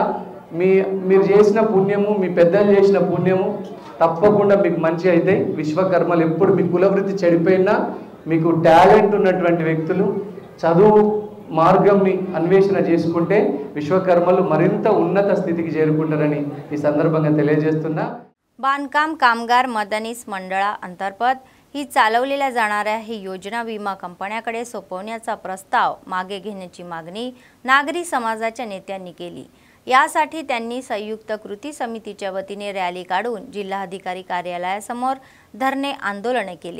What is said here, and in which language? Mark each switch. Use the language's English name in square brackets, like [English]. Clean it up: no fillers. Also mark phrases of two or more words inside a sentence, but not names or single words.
[Telugu] మీరు చేసిన పుణ్యము, మీ పెద్దలు చేసిన పుణ్యము తప్పకుండా మీకు మంచి అయితే. విశ్వకర్మలు ఎప్పుడు మీ కులవృత్తి చెడిపోయినా, మీకు టాలెంట్ ఉన్నటువంటి వ్యక్తులు చదువు మార్గంని అన్వేషణ చేసుకుంటే విశ్వకర్మలు మరింత ఉన్నత స్థితికి చేరుకుంటారని ఈ సంदर्भाने తెలియజేస్తున్నా. [Marathi] बांधकाम कामगार मदनीस मंडळाअंतर्गत ही चालवलेल्या जाणाऱ्या ही योजना विमा कंपन्याकडे सोपवण्याचा प्रस्ताव मागे घेण्याची मागणी नागरी समाजाच्या नेत्यांनी केली. यासाठी त्यांनी संयुक्त कृती समितीच्या वतीने रॅली काढून जिल्हाधिकारी कार्यालयासमोर धरणे आंदोलन केले.